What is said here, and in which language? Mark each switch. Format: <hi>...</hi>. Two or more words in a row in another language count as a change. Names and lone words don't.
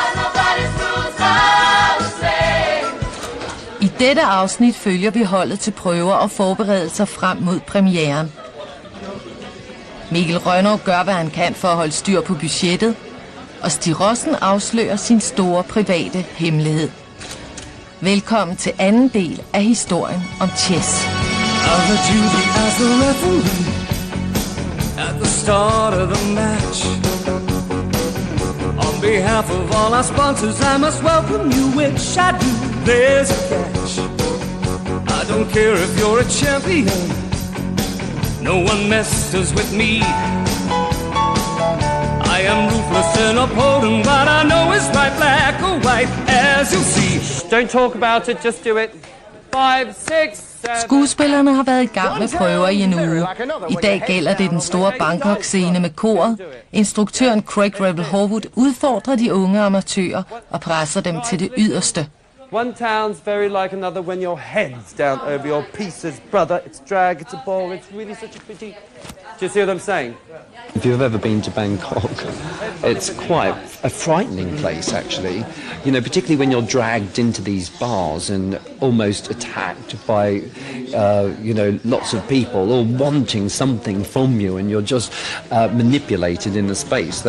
<da>I dette afsnit følger vi holdet til prøver og forberedelser frem mod premieren. Mikkel Rønner gør, hvad han kan for at holde styr på budgettet, og Stig Rossen afslører sin store private hemmelighed. Velkommen til anden del af historien om Chess.</da> <en>At the start of the match, on behalf of all our sponsors, I must welcome you, which I do. There's a catch. I don't care if you're a champion, no one messes with me. I am ruthless and upholding what I know is right, black or white, as you'll see. Don't talk about it, just do it. 5, 6.</en> <da>Skuespillerne har været i gang med prøver i en uge. I dag gælder det den store Bangkok-scene med koret. Instruktøren Craig Rebel Horwood udfordrer de unge amatører og presser dem til det yderste.</da> <en>One town's very like another when your head's down over your pieces, brother. It's drag, it's a bore, it's really such a pity. Do you see what I'm saying? If you've ever been to Bangkok, it's quite a frightening place, actually. You know, particularly when you're dragged into these bars and almost attacked by, lots of people all wanting something from you, and you're just manipulated in the space.</en>